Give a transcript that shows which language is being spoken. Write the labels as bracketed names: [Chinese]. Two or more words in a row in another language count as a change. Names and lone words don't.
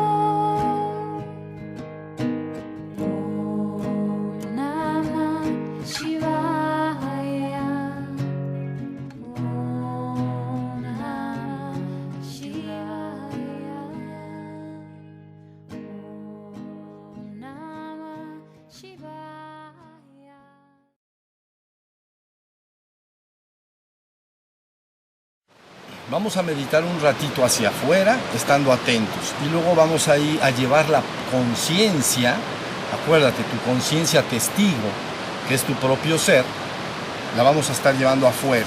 [Sanskrit] ओं नमः शिवाय. ओं नमः शिवाय. ओं नमः शिवाय. [Spanish] Vamos a meditar un ratito hacia afuera, estando atentos. Y luego vamos a ir a llevar la conciencia, acuérdate, tu conciencia testigo, que es tu propio ser, la vamos a estar llevando afuera.